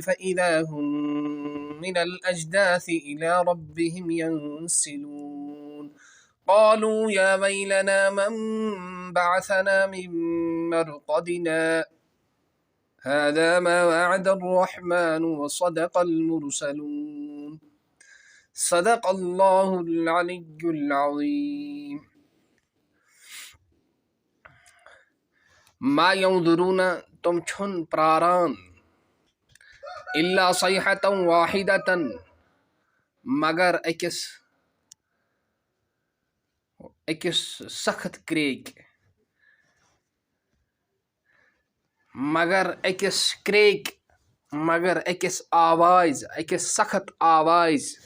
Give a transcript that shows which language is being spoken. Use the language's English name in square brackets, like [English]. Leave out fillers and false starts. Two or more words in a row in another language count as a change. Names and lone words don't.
[Arabic] فإذا هم من الأجداث إلى ربهم ينسلون قالوا يا ويلنا من بعثنا من مرقدنا هذا ما وعد الرحمن وصدق المرسلون صدق الله العلي العظيم. ما ينظرون [Kashmiri] تم چھن پراران [Arabic] الا صیحة واحدة [Kashmiri] مگر اکس سخت کریک مگر اکس آواز اکس سخت آواز